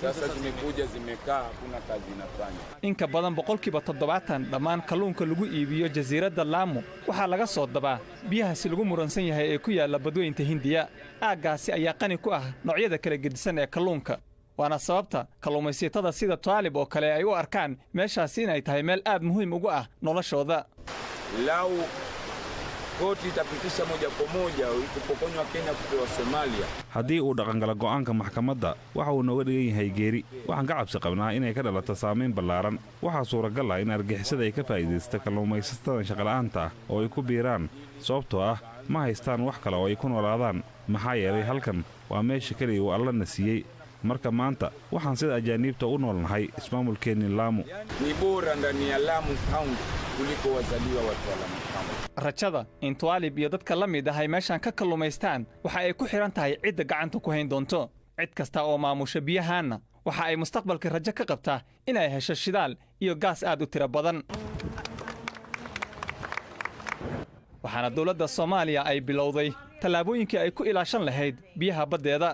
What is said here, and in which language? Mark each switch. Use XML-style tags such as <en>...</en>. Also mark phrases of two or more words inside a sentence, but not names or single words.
<so>inka badan 70% dhammaan kalluunka lagu iibiyo jasiiradda Lamu waxaa laga soo dabaa biyahaasi lagu muransan yahay ee ku yaala badweynta Hindiya. aaggaasi ayaa qani ku ah noocyada kala gedisan ee kalluunka. waana sababta kalluumaysatada sida Taalib oo kale ay u arkaan meeshaasi inay tahay meel aad muhiim ugu ah noloshooda.</so> <sw>koti itapitisha moja kwa moja ukipokonywa Kenya kupewa Soomaaliya.</sw> <so>haddii uu dhaqangala go'aanka maxkamadda waxa uu nooga dhigan yahay geeri. waxaan ka cabsi qabnaa inay ka dhalato saamayn ballaaran. waxaa suuragal ah in argixisada ay ka faa'iidaysta kalluumaysatada shaqala'aanta ah oo ay ku biiraan sababtoo ah ma haystaan wax kale oo ay ku noolaadaan. maxaa yeelay halkan waa meesha keliya uu Alla na siiyey. marka maanta waxaan sida ajaaniibta u noolnahay ismaamulkeenni Lamu.</so> <sw>ni bora ndani ya Lamu County kuliko wazaliwa watu wa Lamu County.</sw> <so>rajada in Taalib iyo dadka la mid ah ay meeshan ka kalluumaystaan waxa ay ku xiran tahay cidda gacanta ku hayn doonto. cid kasta oo maamusha biyahaana waxa ay mustaqbalka rajo ka qabtaa inay hesho shidaal iyo gaas aad u tiro badan. waxaana dawladda Soomaaliya ay bilowday tallaabooyinkii ay ku ilaashan lahayd biyaha baddeeda.</so>